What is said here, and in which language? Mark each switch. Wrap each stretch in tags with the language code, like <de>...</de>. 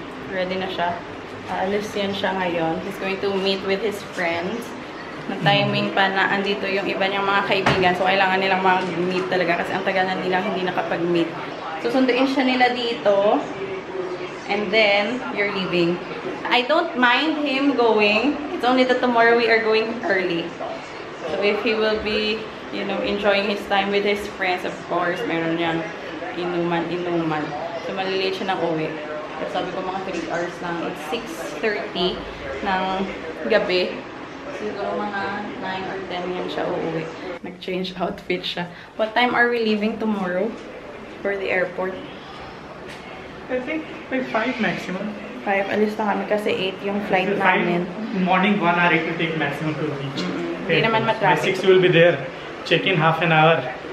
<tl>Ready na siya. Aalis yan siya ngayon.</tl> <en>He's going to meet with his friends.</en> <tl>Na-timing pa na andito yung iba niyang mga kaibigan. So, kailangan nilang mag-meet talaga kasi ang tagal na nilang hindi nakapag-meet. Susunduin siya nila dito.</tl> <en>And then, you're leaving. I don't mind him going. It's only that tomorrow we are going early. So, if he will be you know, enjoying his time with his friends. Of course,</en> <tl>meron niyang inuman. So, malilate siya ng uwi. Pero sabi ko mga 3 hours lang.</tl> <en>It's 6:30</en> <tl>ng gabi. Siguro mga 9 or 10 yan siya uuwi. Nag-change outfit siya.</tl> <en>What time are we leaving tomorrow for the airport? I think by 5 maximum.</en> <tl>5. Alis na kami kasi 8 yung flight namin.</tl> <en>Morning 1 hour it will take maximum to reach.</en> <tl>Hindi naman</tl> <en>By</en> <tl>matraffic.</tl> <en>6 you will be there. Check in half an hour.</en>